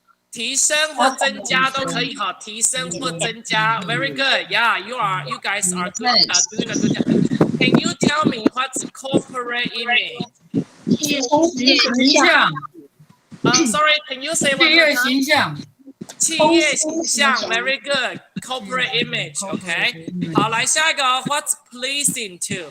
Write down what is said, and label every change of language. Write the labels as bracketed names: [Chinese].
[Chinese] 提升或增加都可以哈，提升或增加 ， [English] very good，yeah，you guys are doing a good job。 Can you tell me what's corporate image？ [Chinese] 形象。 [English] Sorry, can you say one more time? [Chinese] 企业形象。企业形象 ， [English] very good. Corporate image, OK. [Chinese] 好，来下一个 ， [English] What's pleasing to?